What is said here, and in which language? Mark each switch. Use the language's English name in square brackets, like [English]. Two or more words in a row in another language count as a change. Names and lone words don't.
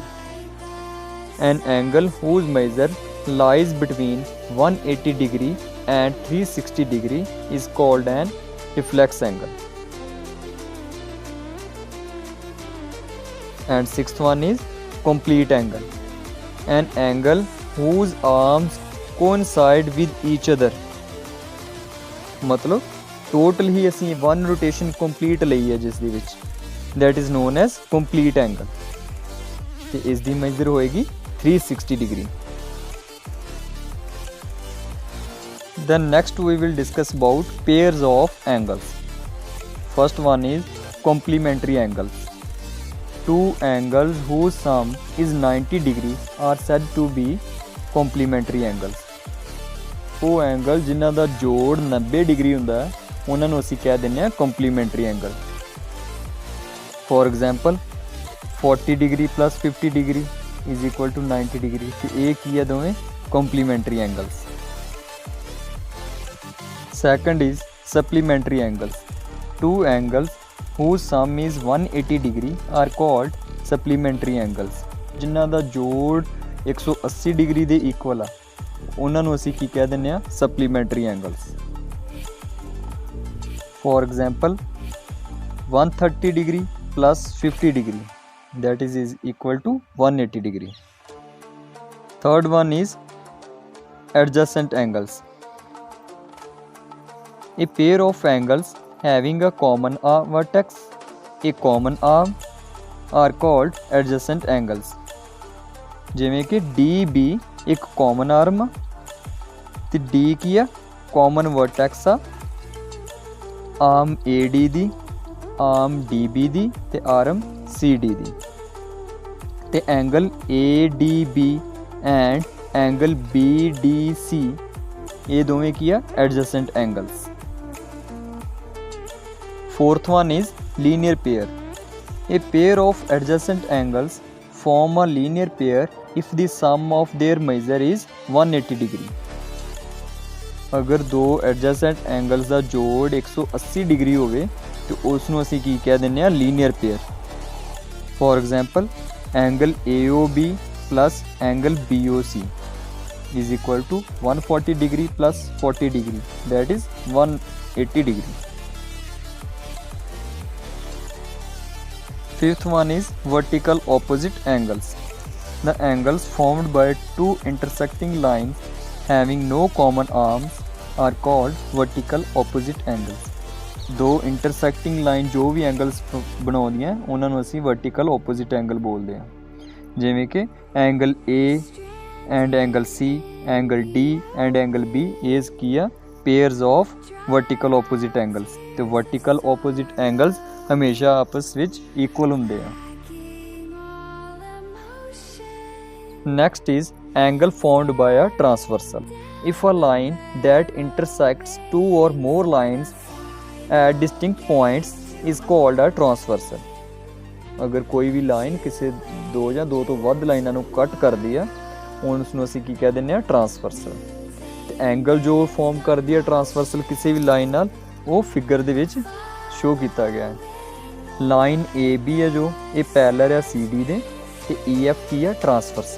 [English] An angle whose measure lies between 180 degree and 360 degree is called an reflex angle। And sixth one is complete angle। An angle whose arms coincide with each other। [Hindi] मतलब टोटल ही [Punjabi] ਅਸੀਂ [English] one rotation complete [Punjabi] ਲਈ ਹੈ ਜਿਸ ਦੇ ਵਿੱਚ [English] that is known as complete angle [Punjabi] ਤੇ ਇਸ ਦੀ ਮੈਜ਼ਰ ਹੋਏਗੀ 360 degree। [English] Then next we will discuss about pairs of angles। First one is complementary angles। Two angles whose sum is 90 degree are said to be complementary angles। [Punjabi] ਉਹ ਐਂਗਲ ਜਿਨ੍ਹਾਂ ਦਾ ਜੋੜ 90 ਡਿਗਰੀ ਹੁੰਦਾ ਉਹਨਾਂ ਨੂੰ ਅਸੀਂ ਕਹਿ ਦਿੰਦੇ ਹਾਂ [English] complementary angle. for example 40 degree plus 50 degree is equal to 90 degree [Punjabi] ਤੇ ਇਹ ਕੀ ਹੈ ਦੋਵੇਂ [English] complementary angles. second is supplementary angles. two angles whose sum is 180 degree are called supplementary angles। [Punjabi] ਜਿਨ੍ਹਾਂ ਦਾ ਜੋੜ 180 ਡਿਗਰੀ ਦੇ ਇਕੁਅਲ ਆ ਉਹਨਾਂ ਨੂੰ ਅਸੀਂ ਕੀ ਕਹਿ ਦਿੰਦੇ ਆ [English] supplementary angles. for example 130 degree plus 50 degree that is equal to 180 degree। Third one is adjacent angles। A pair of angles having a common vertex, a common arm are called adjacent angles। [Punjabi] ਜਿਵੇਂ ਕਿ DB ਇੱਕ [English] common arm [Punjabi] ਆ ਤੇ D ਕੀ ਆ [English] common vertex [Punjabi] ਆ ਆਰਮ AD ਦੀ, ਆਰਮ DB ਦੀ ਤੇ ਆਰਮ CD ਦੀ। ਤੇ [English] angle ADB and angle BDC [Punjabi] ਇਹ ਦੋਵੇਂ ਕੀ ਆ [English] adjacent angles. Fourth one is linear pair। A pair of adjacent angles form a linear pair if the sum of their measure is 180 degree। [Hindi] अगर दो [English] adjacent angles [Hindi] का जोड़ 180 डिग्री होवे [Punjabi] ਤੇ ਉਸ ਨੂੰ ਅਸੀਂ ਕੀ ਕਹਿ ਦਿੰਦੇ ਆ, [English] linear pair. for example angle AOB plus angle BOC is equal to 140 degree plus 40 degree, that is 180 degree. Fifth one is vertical opposite angles. The angles formed by two intersecting lines having no common arms are called vertical opposite angles. [Punjabi] ਦੋ [English] intersecting line [Punjabi] ਜੋ ਵੀ angles ਬਣਾਉਂਦੀਆਂ ਉਹਨਾਂ ਨੂੰ ਅਸੀਂ [English] vertical opposite angle [Punjabi] ਬੋਲਦੇ ਹਾਂ। ਜਿਵੇਂ ਕਿ [English] angle A and angle C, angle D and angle B is [Punjabi] ਕੀ ਆ, [English] pairs of vertical opposite angles. [Punjabi] ਤੇ [English] vertical opposite angles [Punjabi] ਹਮੇਸ਼ਾ ਆਪਸ ਵਿੱਚ ਇਕੁਅਲ ਹੁੰਦੇ ਆ। [English] next is angle formed by a transversal. if a line that intersects two or more lines at distinct points is called a transversal. [Punjabi] ਅਗਰ ਕੋਈ ਵੀ ਲਾਈਨ ਕਿਸੇ ਦੋ ਜਾਂ ਦੋ ਤੋਂ ਵੱਧ ਲਾਈਨਾਂ ਨੂੰ ਕੱਟ ਕਰਦੀ ਆ, ਉਸ ਨੂੰ ਅਸੀਂ ਕੀ ਕਹਿ ਦਿੰਦੇ ਆ, ਟਰਾਂਸਵਰਸਲ। ਤੇ ਐਂਗਲ ਜੋ ਫਾਰਮ ਕਰਦੀ ਆ ਟਰਾਂਸਵਰਸਲ ਕਿਸੇ ਵੀ ਲਾਈਨ ਨਾਲ, ਉਹ ਫਿਗਰ ਦੇ ਵਿੱਚ ਸ਼ੋ ਕੀਤਾ ਗਿਆ ਹੈ। ਲਾਈਨ AB ਹੈ ਜੋ, ਇਹ ਪੈਰਲਲ ਆ CD ਦੇ, ਤੇ EF ਕੀ ਆ, ਟਰਾਂਸਵਰਸਲ।